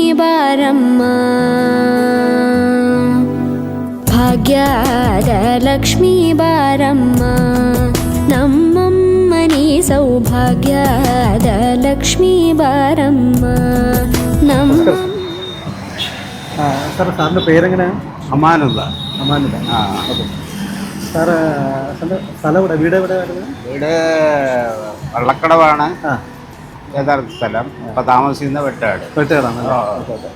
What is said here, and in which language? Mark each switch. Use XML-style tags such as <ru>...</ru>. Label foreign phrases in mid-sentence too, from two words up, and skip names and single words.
<kn>ಬಾರಮ್ಮ ಭಾಗ್ಯದ ಲಕ್ಷ್ಮೀ ಬಾರಮ್ಮ ನಮ್ಮಮ್ಮ ನೀ ಸೌಭಾಗ್ಯದ ಲಕ್ಷ್ಮೀ ಬಾರಮ್ಮ ನಮ್ಮ</kn> <ml>സാർ സാറിൻ്റെ പേരെങ്ങനെയാണ്? അമാനുള്ള അമാനുല്ല. ഓക്കെ സാറ് സ്ഥലം ഇവിടെ വീട് എവിടെ വരുന്നത്? വീട് വള്ളക്കടവാണ് യഥാർത്ഥ സ്ഥലം. ഇപ്പം താമസിക്കുന്ന വെട്ടാട്. വെട്ടുകാരാണ്. ഓക്കെ ഓക്കെ.</ml>